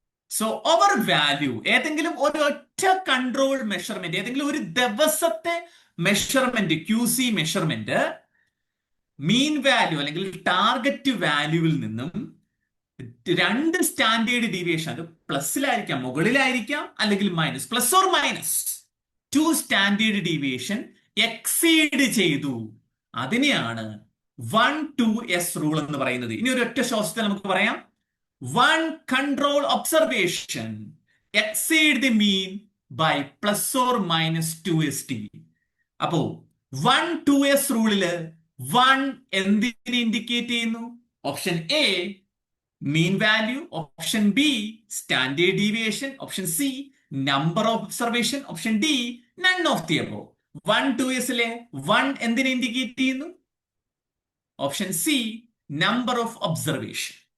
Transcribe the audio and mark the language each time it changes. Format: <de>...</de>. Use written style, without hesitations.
<ml>So അവർ value ഏതെങ്കിലും ഒരു ഒറ്റ കൺട്രോൾ മെഷർമെന്റ്, ഏതെങ്കിലും ഒരു ദിവസത്തെ measurement, QC measurement mean value അല്ലെങ്കിൽ ടാർഗറ്റ് വാല്യൂവിൽ നിന്നും 2 സ്റ്റാൻഡേർഡ് ഡീവിയേഷൻ, അത് പ്ലസിലായിരിക്കാം, മുകളിലായിരിക്കാം, അല്ലെങ്കിൽ minus, plus or minus 2 standard deviation exceed ചെയ്തു. അതിനെയാണ് 1 2s റൂൾ എന്ന് പറയുന്നത്. ഇനി ഒരു ഒറ്റ ശ്വാസത്തിൽ നമുക്ക് പറയാം</ml> <en>1 control observation exceed the mean by plus or minus 2st.</en> <ml>അപ്പോ 1 2s റൂളില് 1 എന്തിനെ ഇൻഡിക്കേറ്റ് ചെയ്യുന്നു? Option A</ml> <en>mean value, option B standard deviation, option C number of observation, option D none of the above.</en> <ml>1 2s one എന്തിനെ indicate ചെയ്യുന്നു? Option C number of observation.</ml>